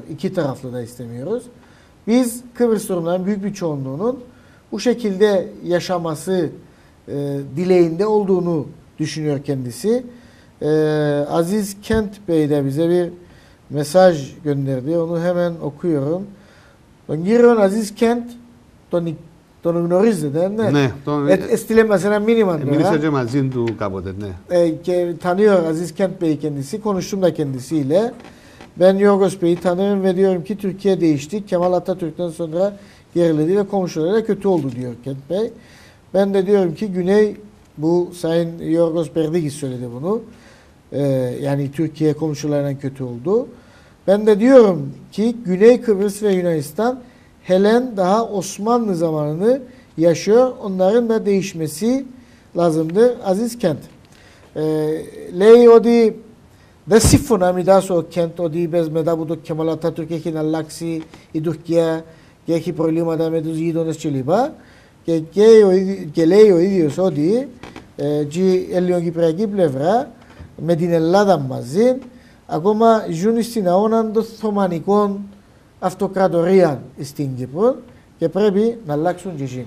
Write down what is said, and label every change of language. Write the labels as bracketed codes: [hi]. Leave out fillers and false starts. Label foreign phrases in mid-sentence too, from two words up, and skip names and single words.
[tr] İki taraflı da istemiyoruz. Biz Kıbrıs Rumların büyük bir çoğunluğunun bu şekilde yaşaması dileğinde olduğunu düşünüyor kendisi. Aziz Kent Bey de bize bir mesaj gönderdi. Onu hemen okuyorum. [el] Τον κύριο Aziz Kent, τον γνωρίζετε, ναι. Ναι, Έστειλε μας ένα μήνυμα τώρα. Μίλησα και μαζί του κάποτε, ναι. [tr] Και tanıyor Aziz Kent Bey kendisi. Konuştum da kendisiyle. Ben Yorgos Bey'i tanıyorum ve diyorum ki Türkiye değişti. Kemal Atatürk'ten sonra geriledi ve komşularıyla kötü oldu diyor Kent Bey. Ben de diyorum ki Güney, bu Sayın Yorgos Perdigis söyledi bunu. Yani Türkiye komşularına kötü oldu. Ben de diyorum ki Güney Kıbrıs ve Yunanistan helen daha Osmanlı zamanını yaşıyor. Onların da değişmesi lazımdır. Aziz Kent. [el] Λέει ότι δεν συμφωνάμε ο Κέντ ότι είπες μετά από το Κεμάλ Ατάτουρκ έχει αλλάξει η Τουρκία και έχει προβλήματα με τους γείτονες κλπ. Και λέει ο ίδιος ότι η ελληνοκυπριακή πλευρά με την Ελλάδα μαζί ακόμα ζουν στην αγώνα των Οθωμανικών αυτοκρατορία στην Κύπρο και πρέπει να αλλάξουν και εκείνοι.